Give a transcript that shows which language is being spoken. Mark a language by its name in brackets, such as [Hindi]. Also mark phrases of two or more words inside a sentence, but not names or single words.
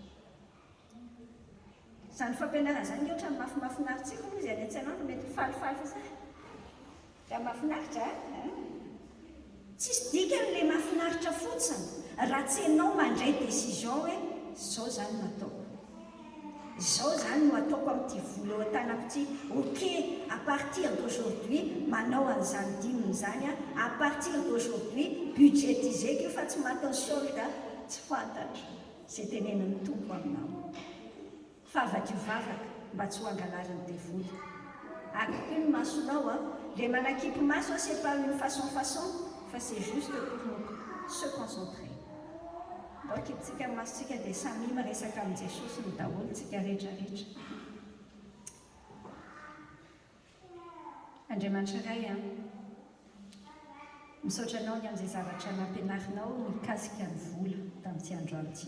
[Malagasy] Zany fampianarana zany ohatra ny mafinaritsika moa izy any an-tsainao no mety falifaly fa zany. Raha mafinaritra tsisy dikan'le mafinaritra fotsiny raha tsy ianao mandray décision hoe zao zany no ataoko. Izao zany no ataoko amin'ity vola eo an-tanako ity. Ok, [French] à partir d'aujourd'hui [Malagasy] manao an'izany diminy zany [French] à partir d'aujourd'hui [Malagasy] budgétiseko io fa tsy matao solde tsy fantatra. Zay teneniny tompo aminao. Fa avadio vavaka mba tsy ho angalarin'ny devoly. Akoko ny masonao le manakipy maso [French] c'est pas une façon [Malagasy] fa [French] c'est juste pour se concentrer. [Malagasy] Mba kipitsika ny masontsika dia samy miresaka amin'ny Jesosy ny daholotsika rehetrarehetra. Andriamanitra iray misaotra anao ny amin'izay zavatra nampianarinao mikasika ny vola tamin'ity androany ity.